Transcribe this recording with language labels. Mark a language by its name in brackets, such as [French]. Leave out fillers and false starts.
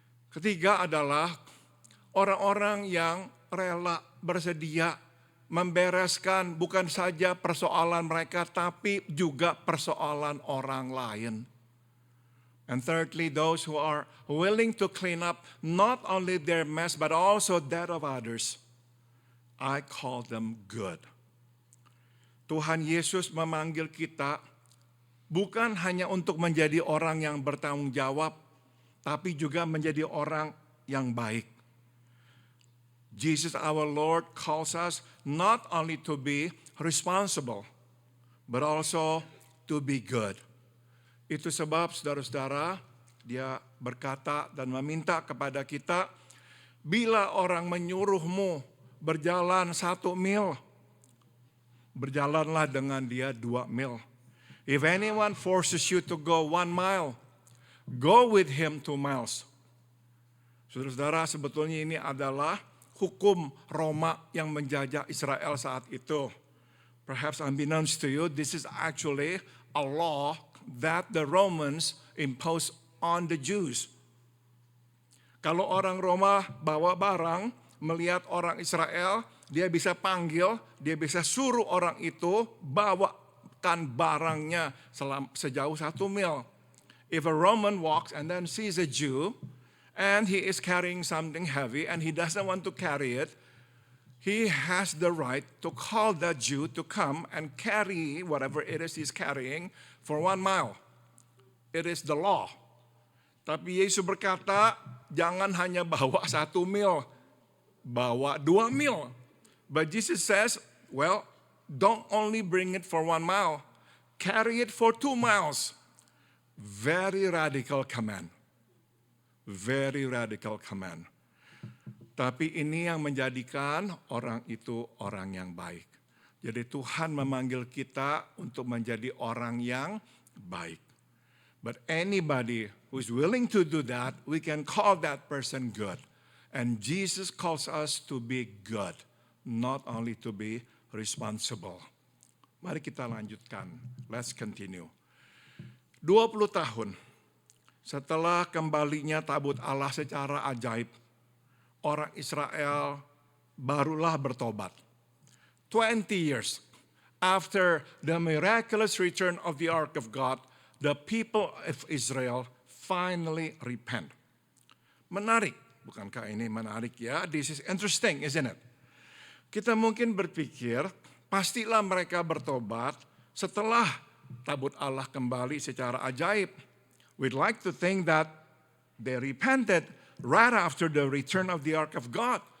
[Indonesian] Ketiga adalah orang-orang yang rela bersedia membereskan bukan saja persoalan mereka, tapi juga persoalan orang lain. [English] And thirdly, those who are willing to clean up not only their mess, but also that of others. I call them good. [Indonesian] Tuhan Yesus memanggil kita bukan hanya untuk menjadi orang yang bertanggung jawab, tapi juga menjadi orang yang baik. [English] Jesus our Lord calls us not only to be responsible, but also to be good. [Indonesian] Itu sebab saudara-saudara, dia berkata dan meminta kepada kita, bila orang menyuruhmu berjalan 1 mil, berjalanlah dengan dia 2 mil. [English] If anyone forces you to go 1 mile, go with him 2 miles. [Indonesian] Saudara-saudara, sebetulnya ini adalah hukum Roma yang menjajah Israel saat itu. [English] Perhaps unbeknownst to you, this is actually a law that the Romans imposed on the Jews. [Indonesian] Kalau orang Roma bawa barang, melihat orang Israel, dia bisa panggil, dia bisa suruh orang itu bawakan barangnya sejauh 1 mil. [English] If a Roman walks and then sees a Jew, and he is carrying something heavy and he doesn't want to carry it, he has the right to call that Jew to come and carry whatever it is he's carrying for 1 mile. It is the law. [Indonesian] Tapi Yesus berkata, jangan hanya bawa 1 mil, bawa 2 mil. [English] But Jesus says, well, don't only bring it for 1 mile, carry it for 2 miles. Very radical command. Very radical command. [Indonesian] Tapi ini yang menjadikan orang itu orang yang baik. Jadi Tuhan memanggil kita untuk menjadi orang yang baik. [English] But anybody who is willing to do that, we can call that person good. And Jesus calls us to be good, not only to be responsible. [Indonesian] Mari kita lanjutkan. [English] Let's continue. [Indonesian] 20 tahun setelah kembalinya tabut Allah secara ajaib, orang Israel barulah bertobat. [English] 20 years after the miraculous return of the Ark of God, the people of Israel finally repent. [Indonesian] Menarik, bukankah ini menarik ya? [English] This is interesting, isn't it? [Indonesian] Kita mungkin berpikir, pastilah mereka bertobat setelah tabut Allah kembali secara ajaib. [English] We'd like to think that they repented right after the return of the Ark of God.